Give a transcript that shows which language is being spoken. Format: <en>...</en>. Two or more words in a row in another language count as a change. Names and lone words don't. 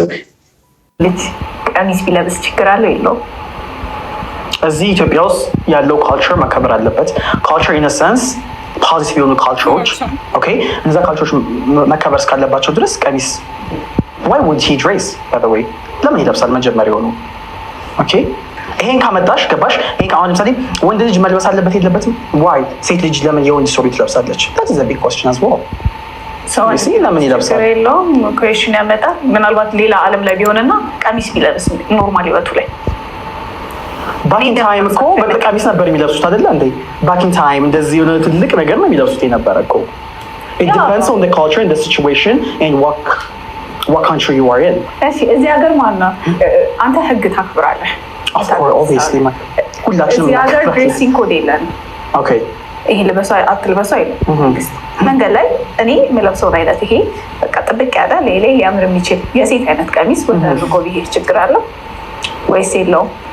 <am>ልጅ ቀሚስ ቢለብስ ችግር አለው የለውም? እዚህ ኢትዮጵያ ውስጥ ያለው ካልቸር መከበር አለበት።</am> <en>culture in sense</en> <am>ፖዚቲቭ የሆኑ ካልቸሮች ኦኬ፣ እነዛ ካልቸሮች መከበር እስካለባቸው ድረስ ቀሚስ</am> <en>why would he dress by the way</en> <am>ለምን ይለብሳል? መጀመሪያ ሆኖ ኦኬ፣ ይሄን ካመጣሽ ገባሽ? ይሄን አሁን ለምሳሌ ወንድ ልጅ መልበስ አለበት የለበትም? why ሴት ልጅ ለምን የወንድ ሱሪ ትለብሳለች?</am> <en>that is a big question as well።</en> <am>ለምን ይለብሳል? የለውም ኩዌሽን ያመጣል። ምናልባት ሌላ ዓለም ላይ ቢሆንና ቀሚስ ቢለብስ ኖርማል ህይወቱ ላይ</am> <en>back in time</en> <am>እኮ በቀሚስ ነበር የሚለብሱት አይደለ እንዴ?</am> <en>back in time</en> <am>እንደዚህ የሆነ ትልቅ ነገር ነው የሚለብሱት የነበረ እኮ።</am> <en>it depends on the culture and the situation and what country you are in።</en> <am>እሺ እዚህ ሀገር ማነው አንተ ህግ ታክብራለህ? obviously ሁላችንም እዚህ ሀገር</am> <en>dressing code</en> <am>የለንም። ኦኬ ይሄ ልበሱ አትልበሱ አይደለም። መንገድ ላይ እኔ የምለብሰውን አይነት ይሄ በቃ ጥብቅ ያለ ሌላ ሊያምር የሚችል የሴት አይነት ቀሚስ ወደ አድርጎ ቢሄድ ችግር አለው ወይስ የለውም?</am>